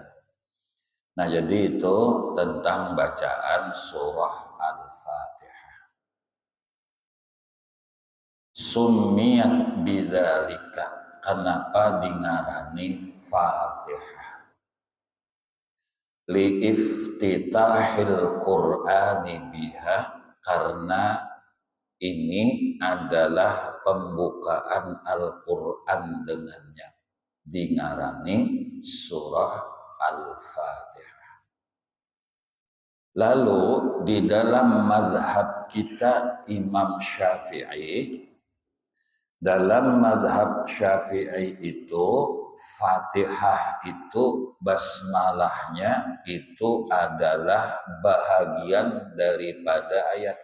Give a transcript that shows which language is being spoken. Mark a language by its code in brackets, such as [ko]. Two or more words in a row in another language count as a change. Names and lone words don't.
[id] Nah, jadi itu tentang bacaan surah Al-Fatihah. [ar] سميت بذلك, [bjn] kenapa dingarani Fatihah? [ar] لافتتاح القرآن بها, [id] karena ini adalah pembukaan Al-Quran dengannya. [bjn] Dingarani surah Al-Fatihah. [id] Lalu di dalam mazhab kita Imam Syafi'i, dalam mazhab Syafi'i itu Fatihah itu basmalahnya itu adalah bahagian daripada ayat.